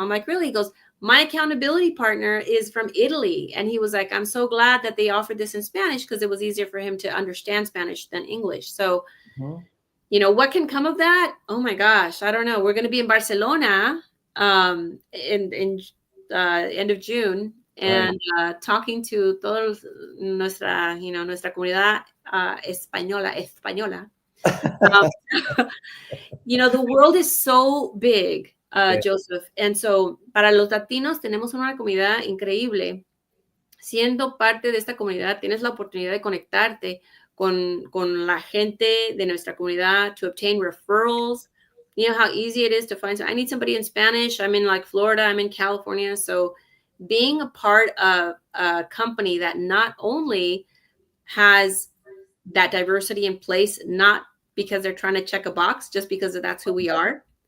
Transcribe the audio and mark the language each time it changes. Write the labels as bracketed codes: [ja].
[en] I'm like, really? He goes, my accountability partner is from Italy. And he was like, I'm so glad that they offered this in Spanish because it was easier for him to understand Spanish than English. So, what can come of that? Oh my gosh, I don't know. We're going to be in Barcelona in end of June. And talking to [es] todos nuestra comunidad española. [en] The world is so big, Joseph. And so [es] para los latinos tenemos una comunidad increíble. Siendo parte de esta comunidad, tienes la oportunidad de conectarte con la gente de nuestra comunidad, [en] to obtain referrals. You know how easy it is to find. I need somebody in Spanish. I'm in like Florida. I'm in California. So being a part of a company that not only has that diversity in place, not because they're trying to check a box, just because that's who we are.